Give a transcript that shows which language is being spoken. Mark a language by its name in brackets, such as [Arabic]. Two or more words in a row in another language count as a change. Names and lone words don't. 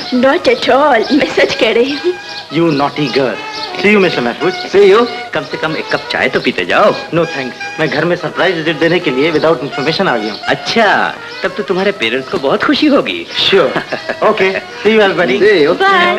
[English] Not at all. [Hindi] मैं सच कह रही हूँ। [English] You naughty girl. See you, Mr. Mahfouz. See you. [Hindi] कम से कम एक कप चाय तो पीते जाओ। [English] No thanks. [Hindi] मैं घर में [English] surprise visit [Hindi] देने के लिए [English] without information [Hindi] आ गया हूँ। अच्छा, तब तो तुम्हारे पेरेंट्स को बहुत खुशी होगी। [English] Sure. Okay. See you, everybody. See you. Bye.